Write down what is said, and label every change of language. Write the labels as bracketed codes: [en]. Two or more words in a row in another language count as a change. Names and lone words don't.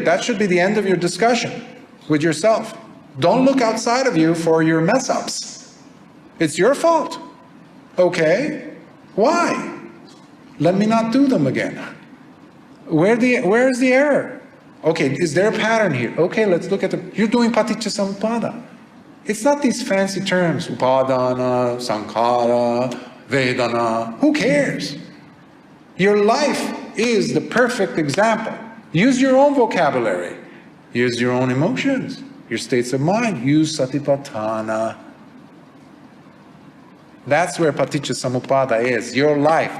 [en] That should be the end of your discussion with yourself. Don't look outside of you for your mess-ups. It's your fault. Okay, why? Let me not do them again. Where is the error? Okay, is there a pattern here? Okay, let's look at you're doing [pi] paticca samuppada. [en] It's not these fancy terms, [pi] upadana, sankhara, vedana. [en] Who cares? Your life is the perfect example. Use your own vocabulary. Use your own emotions, your states of mind. Use satipatthana. That's where [pi] paticca samuppada [en] is, your life.